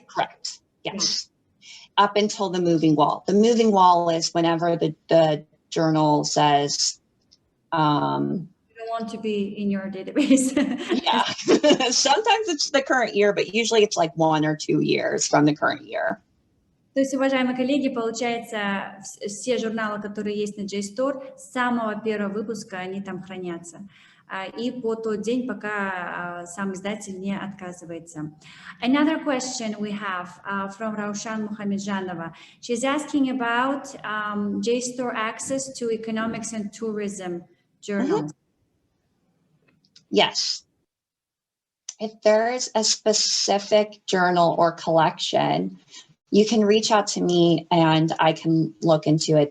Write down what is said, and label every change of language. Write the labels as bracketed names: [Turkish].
[English] Correct. Yes. Up until the moving wall. The moving wall is whenever the journal says, you don't want to be in your database. yeah. Sometimes it's the current year, but usually it's like 1 or 2 years from the current year. [Russian] То есть, уважаемые коллеги, получается, все журналы, которые есть на JSTOR, с самого первого выпуска они там хранятся. И по тот день, пока сам издатель не отказывается. [English] Another question we have from Raushan Muhammadjanova. She's asking about JSTOR access to economics and tourism journals. Yes. If there is a specific journal or collection, you can reach out to me and I can look into it.